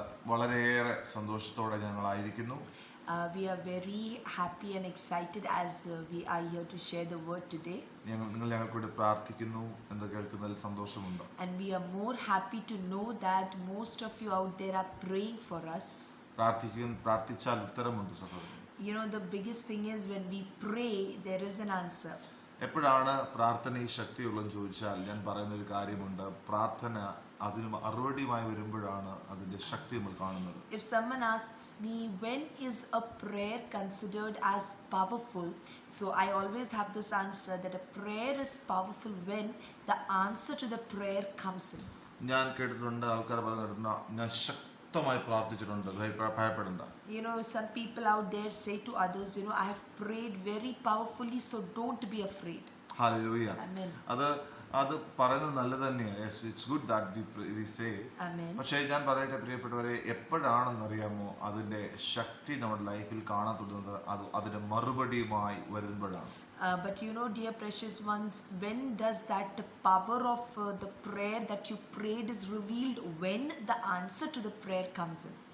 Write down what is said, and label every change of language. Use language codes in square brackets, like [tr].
[ml] വളരെയേറെ സന്തോഷത്തോടെ ഞങ്ങളായിരിക്കുന്നു. [en] We are very happy and excited as we are here to share the word today. [ml] നിങ്ങൾ ഞങ്ങൾക്കൂടി പ്രാർത്ഥിക്കുന്നു എന്ന് കേൾക്കുന്നതിൽ സന്തോഷമുണ്ട്. [en] And we are more happy to know that most of you out there are praying for us. [ml] പ്രാർത്ഥിച്ചാൽ ഉത്തരമുണ്ട് സഹോദരൻ. [en] The biggest thing is when we pray, there is an answer. [ml] എപ്പോഴാണ് പ്രാർത്ഥനയിൽ ശക്തിയുള്ളതെന്ന് ചോദിച്ചാൽ ഞാൻ പറയുന്ന ഒരു കാര്യമുണ്ട്. പ്രാർത്ഥന അതിന് മറുപടിയുമായി വരുമ്പോഴാണ് അതിന്റെ ശക്തി നമ്മൾ കാണുന്നത്. [en] If someone asks me when is a prayer considered as powerful, so I always have this answer that a prayer is powerful when the answer to the prayer comes in. [ml] ഞാൻ കേട്ടിട്ടുണ്ട് ആൾക്കാർ പറയുന്ന ഞാൻ ശക്തമായി പ്രാർത്ഥിച്ചിട്ടുണ്ട്, ഭയപ്പെടണ്ട. [en] Some people out there say to others, I have prayed very powerfully, so don't be afraid. Hallelujah. Amen. [ml] അത് പറയുന്നത് നല്ലത് തന്നെയാണ്. [en] Yes, it's good that we say. Amen. [ml] പക്ഷേ ഞാൻ പറയട്ടെ പ്രിയപ്പെട്ടവരെ, എപ്പോഴാണെന്നറിയാമോ അതിന്റെ ശക്തി നമ്മുടെ ലൈഫിൽ കാണാൻ തുടങ്ങുന്നത്? അതിന്റെ മറുപടിയുമായി വരുമ്പോഴാണ്. [en] But dear precious ones, when does that power of the prayer that you prayed is revealed? When the answer to the prayer comes in.